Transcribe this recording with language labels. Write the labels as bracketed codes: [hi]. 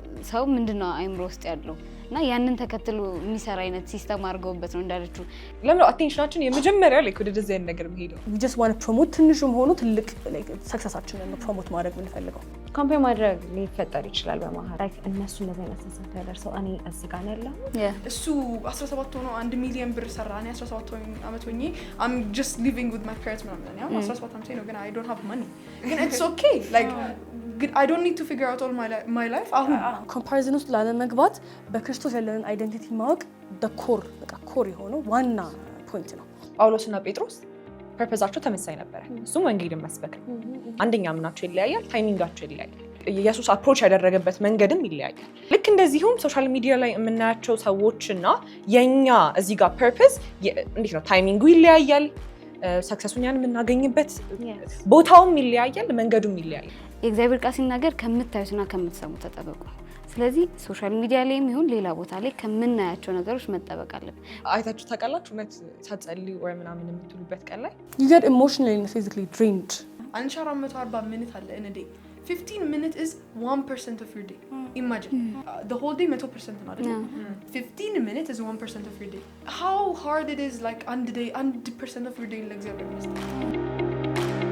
[am] ሰው ምንድነው አይምሮ ውስጥ ያለው እና ያንን ተከትሎ የሚሰራ አይነት ሲስተም አድርገውበት ነው እንዳለችው። ለምን አቴንሽናችን የመጀመሪያ ላይ ወደ ዲዛይን ነገር የሚሄደው? [en] we just want to promote [am] ትንሽም ሆኖ ትልቅ ሰክሰሳችንን ነው ፕሮሞት ማድረግ የምንፈልገው። ኮምፔር ማድረግ ሊፈጠር ይችላል በመሀል ላይ እነሱ እንደዚህ አይነት ሰንሰት ያደርሰው እኔ እዚህ ጋር ያለው እሱ 17 ሆኖ 1 ሚሊዮን ብር ሰራ እኔ 17 ዓመት ሆኜ [en] I'm just living with my parents [am] ምናምን ያው 17 ዓመት ነው ግን [en] I don't have money ግን it's okay like I don't need to figure out all my life አሁን [am] ኮምፓሪዝን ውስጥ ላለመግባት በክርስቶስ ያለንን አይደንቲቲ ማወቅ ኮር የሆነው ዋና ፖይንት ነው። ጳውሎስና ጴጥሮስ ፐርፐዛቸው ተመሳሳይ ነበረ። እሱም ወንጌልን መስበክ ነው። አንደኛ ምናቸው ይለያያል፣ ታይሚንጋቸው ይለያያል። ኢየሱስ አፕሮች ያደረገበት መንገድም ይለያያል። ልክ እንደዚሁም ሶሻል ሚዲያ ላይ የምናያቸው ሰዎችና የኛ እዚህ ጋር ፐርፐዝ እንዴት ነው ታይሚንጉ ይለያያል። ሰክሰሱን ያን የምናገኝበት ቦታውም ይለያያል፣ መንገዱም ይለያያል። የእግዚአብሔር ቃል ሲናገር ከምታዩትና ከምትሰሙት ተጠበቁ። ስለዚህ ሶሻል ሚዲያ ላይም ይሁን ሌላ ቦታ ላይ ከምናያቸው ነገሮች መጠበቅ አለብን። አይታችሁ ታውቃላችሁ? እውነት ሳትጸልዩ ወይ ምናምን የምትሉበት ቀን ላይ [en] you get emotionally and physically drained። [am] 1440 ሚኒት አለ [en] in a day 15 minutes is 1% of your day. Imagine the whole day 100% [am] ነው አይደል? [en] 15 minutes is 1% of your day. How hard it is like one day 100% of your day [am] ለእግዚአብሔር መስጠት።